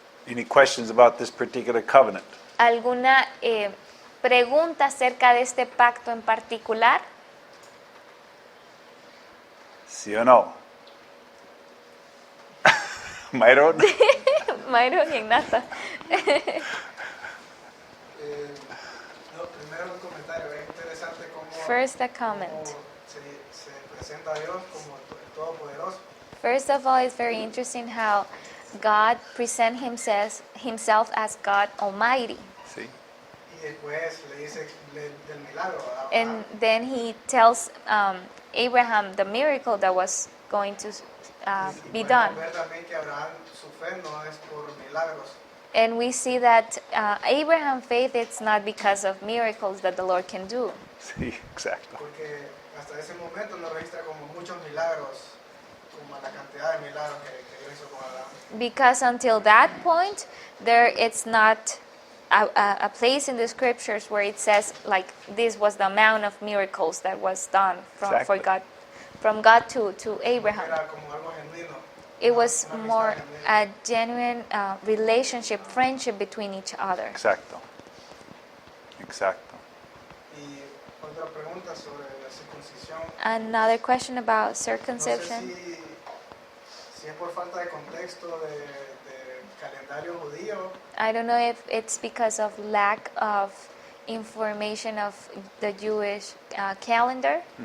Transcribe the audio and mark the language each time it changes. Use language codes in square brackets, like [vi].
[en] Any questions about this particular covenant? [es] ¿Alguna pregunta acerca de este pacto en particular? ¿Sí o no? Myron? Myron y Ignata. No, primero un comentario, es interesante cómo, [en] First a comment. [es] cómo se presenta a Dios como el Todopoderoso. [en] First of all, it's very interesting how God presents himself as God Almighty. [es] ¿Sí? Y después le dice del milagro a [en] And then he tells Abraham the miracle that was going to be done. [es] Ver también que Abraham, su fe no es por milagros, [en] And we see that Abraham's faith, it's not because of miracles that the Lord can do. [es] Sí, exacto. porque hasta ese momento no registra como muchos milagros, como la cantidad de milagros que Dios hizo con Abraham. [en] Because until that point, it's not a place in the scriptures where it says like this was the amount of miracles that was done Exactly. from God to Abraham. [es] Era como algo genuino. [en] It was [es] una amistad [en] more [es] genuina. [en] a genuine relationship, friendship between each other. [es] Exacto. Exacto. Y otra pregunta sobre la circuncisión. [en] Another question about [es] No sé [en] circumcision. [es] si es por falta de contexto de calendario judío, [en] I don't know if it's because of lack of information of the Jewish calendar,